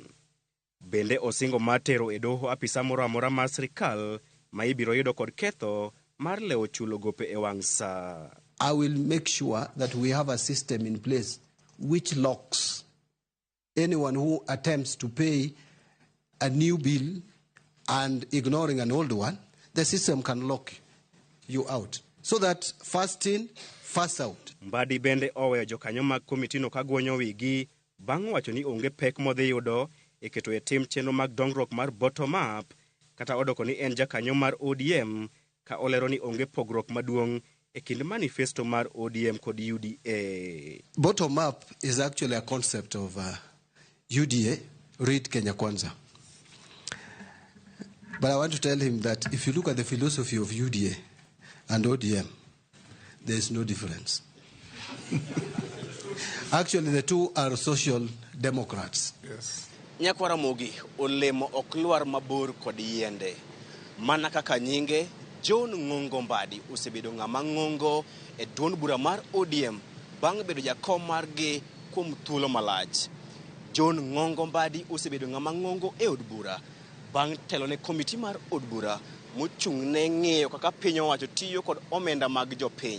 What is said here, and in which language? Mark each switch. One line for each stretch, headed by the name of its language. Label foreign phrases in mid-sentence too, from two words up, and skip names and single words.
Luo (Kenya and Tanzania): Bende osingo mar tero e doho apisa moro amora mar sirikal ma ibiro yudo kod ketho mar lewo chulo gope e wang' sa.
English: I will make sure that we have a system in place which locks anyone who attempts to pay a new bill and ignoring an old one. The system can lock you out. So that first in, first out.
Luo (Kenya and Tanzania): Mbadi bende oweyo jokanyo mag komitino ka guonyo wigi bang' wacho ni onge pek modhi yudo e keto e tim chenro mag dongruok mar
English: bottom up,
Luo (Kenya and Tanzania): kata odoko ni en jakanyo mar ODM ka olero ni onge pogruok maduong' e kind manifesto mar ODM kod UDA.
English: Bottom up is actually a concept of UDA, read Kenya Kwanza. But I want to tell him that if you look at the philosophy of UDA and ODM, there is no difference. Actually, the two are social democrats. Yes.
Luo (Kenya and Tanzania): Nyakwara Mogi, olemo okluar mabor kod yiende. Mana kaka nyinge, John Ng'ongo Mbadi osebedo ng'ama ng'ongo e duond bura mar ODM bang' bedo jakom margi kuom thuolo malach. John Ng'ongo Mbadi osebedo ng'ama ng'ongo e od bura bang' telo ne komiti mar od bura mochung' ne ng'eyo kaka piny owacho tiyo kod omenda mag jopiny.